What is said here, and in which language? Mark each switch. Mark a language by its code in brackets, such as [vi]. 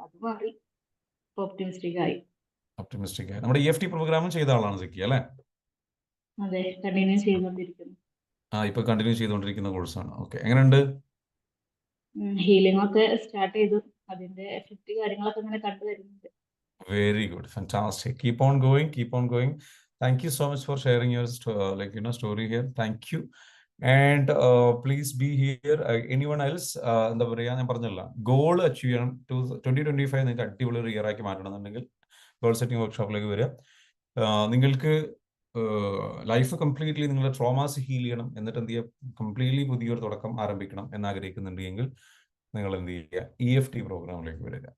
[ml] അത് മാറി ഓപ്റ്റിമിസ്റ്റിക് ആയി. നമ്മുടെ EFT പ്രോഗ്രാമും ചെയ്ത ആളാണ് സക്കിയ അല്ലേ? അതെ, കണ്ടിന്യൂ ചെയ്തുകൊണ്ടിരിക്കുന്നു. ഇപ്പൊ കണ്ടിന്യൂ ചെയ്തുകൊണ്ടിരിക്കുന്ന കോഴ്സാണ്. ഓക്കെ, എങ്ങനെയുണ്ട്? ഹീലിംഗ് ഒക്കെ സ്റ്റാർട്ട് ചെയ്തു, അതിന്റെ എഫക്റ്റ് കാര്യങ്ങളൊക്കെ ഇങ്ങനെ കണ്ടുവരുന്നുണ്ട്. [en] Very good, fantastic. Keep on going, keep on going. Thank you so much for sharing your story here. Thank you. And please be here. Anyone else? [ml] എന്താ പറയുക, ഞാൻ പറഞ്ഞല്ല, ഗോൾ അച്ചീവ് ചെയ്യണം. 2025 നിങ്ങൾക്ക് അടിപൊളി ഒരു ഇയർ ആക്കി മാറ്റണം എന്നുണ്ടെങ്കിൽ ഗോൾ സെറ്റിംഗ് വർക്ക്ഷോപ്പിലേക്ക് വരിക. നിങ്ങൾക്ക് ലൈഫ് കംപ്ലീറ്റ്ലി നിങ്ങളുടെ ട്രോമാസ് ഹീൽ ചെയ്യണം, എന്നിട്ട് എന്ത് ചെയ്യുക, കംപ്ലീറ്റ്ലി പുതിയൊരു തുടക്കം ആരംഭിക്കണം എന്നാഗ്രഹിക്കുന്നുണ്ടെങ്കിൽ നിങ്ങൾ എന്ത് ചെയ്യുക, EFT പ്രോഗ്രാമിലേക്ക് വരിക.